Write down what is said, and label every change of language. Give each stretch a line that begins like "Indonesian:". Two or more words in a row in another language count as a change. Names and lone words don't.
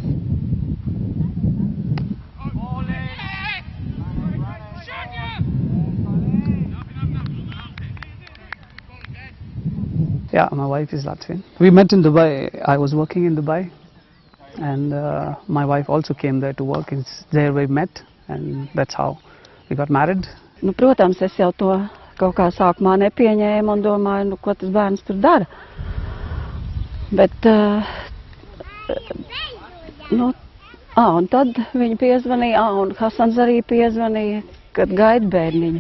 English: Yeah, my wife is Latvian. We met in Dubai. I was working in Dubai, and my wife also came there to work. It's there we met, and that's how we got married.
Latvian: Nu, protams, es jau to kaut kā sākumā nepieņēmu un domāju, nu, ko tas bērns tur dara. Bet, un tad viņi piezvanīja, un Hasans arī piezvanīja, kad gaida bērniņu.